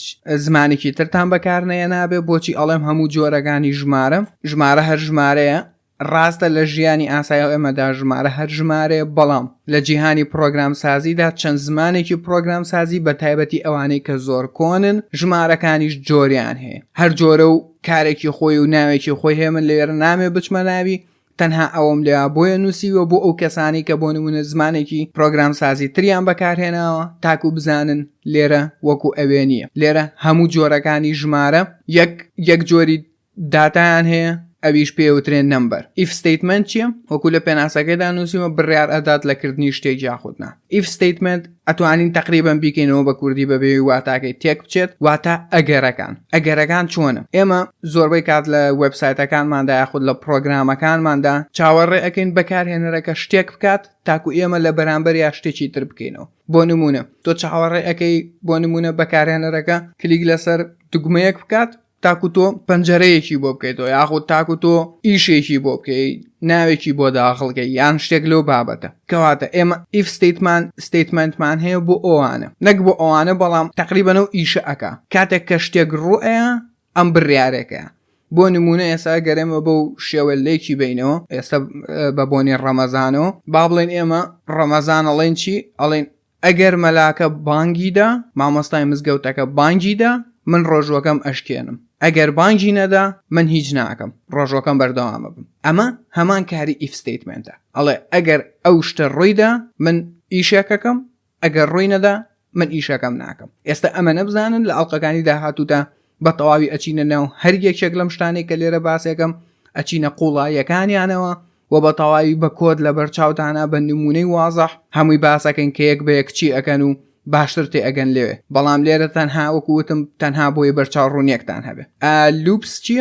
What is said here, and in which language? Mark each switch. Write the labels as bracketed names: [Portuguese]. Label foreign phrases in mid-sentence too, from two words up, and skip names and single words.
[Central Kurdish] زمانێکی ترتان بەکارنەیە نابێ بۆچی ئەڵێم هەموو جۆرەکانی ژمارە هەر ژمارەیە ڕاستە لە ژیانی ئاسایی ئێمەدا ژمارە هەر ژمارەیە بەڵام لە جیهانی پرۆگرام سازیدا چەند زمانێکی پرۆگرام سازی بە تایبەتی ئەوانەی کە زۆر کۆنن ژمارەکانیش جۆریان هەیە هەر جۆرە و کارێکی خۆی و ناوێکی خۆی هەیە من لێرە نامێ بچمە ناوی تەنها ئەوم لێ بۆیە نووسیوە بۆ ئەو کەسانی کە بۆ نمونە زمانێکی پرۆگرام سازی تریان بەکارهێناوە تاکو بزانن لێرە وەکو ئەوێ نییە لێرە هەموو جۆرەکانی ژمارە یەک جۆری داتایان هەیە ئەویش پێوترێن نمبەر [English] if statement [Central Kurdish] چییە وەکو لە پێناسەکەیدا نووسیمە بڕیار ئەدات لەکردنی شتێک یاخودنا [English] if statement [Central Kurdish] ئەتوانین تقریبان بیکەینەوە بە کوردی بەبێ واتاکەی تێک بچێت واتە ئەگەرەکان چۆنە ئێمە زۆربەی کات لە وێبسایتەکانماندا یاخود لە پرۆگرامەکانماندا چاوەڕێ ئەەکەین بەکارهێنەرەکە شتێک بکات تاکو ئێمە لە بەرامبەر یا شتێکی تر بکەینەوە بۆ نمونە تۆ چاوەڕێ ئەەکەی بۆ نمونە بەکارهێنەرەکە کلیک لەسەر دوگمەیەک بکات تاکو تۆ پەنجەرەیەکی بۆ بکەیتەوە یاخود تاکو تۆ ئیشێکی بۆ بکەیت ناوێکی بۆ داخڵکەی یان شتێک لەو بابەتە کەواتە ئێمە [English] if statement [Central Kurdish] مان هەیە بۆ ئەوانە نەک بۆ ئەوانە بەڵام تقریبەنەوە ئیشە ئەکا کاتێک کە شتێک ڕوئەیە ئەم بڕیارێکە بۆ نمونە ئێستا گەرێمە بەو شێوە لێکی بینەوە ئێستا بە بۆنی ڕەمەزانەوە با بڵێن ئێمە ڕەمەزان ئەڵێن چی ئەڵێن ئەگەر مەلاکە بانگیدا مامۆستای مزگەوتەکە بانگیدا من ڕۆژوەکەم ئەشکێنم ئەگەر بانگی نەدا من هیچ ناکەم ڕۆژۆکەم بەردەوامە بم ئەمە هەمان کاری [English] if statement [Central Kurdish] ە ئەڵێ ئەگەر ئەو شتە ڕوویدا من ئیشەکەکەم ئەگەر ڕووی نەدا من ئیشەکەم ناکەم ئێستا ئەمە نەبزانن لە ئەڵلقەکانی داهاتوودا بە تەواوی ئەچینە ناو هەر یەکێک لەم شتانێک کە لێرە باسێکم ئەچینە قوڵایەکانیانەوە و بە تەواوی بە کۆد لە بەرچاوتانە بە نمونەی وازەح هەمووی باسەکەن کە یەک بە یەک چی ئەەکەن و باشتر تێ ئەگەن لێوێ بەڵام لێرە تەنها وەکوتم تەنها بۆی بەرچاو ڕوونیەکتان هەبێ لوپس چییە؟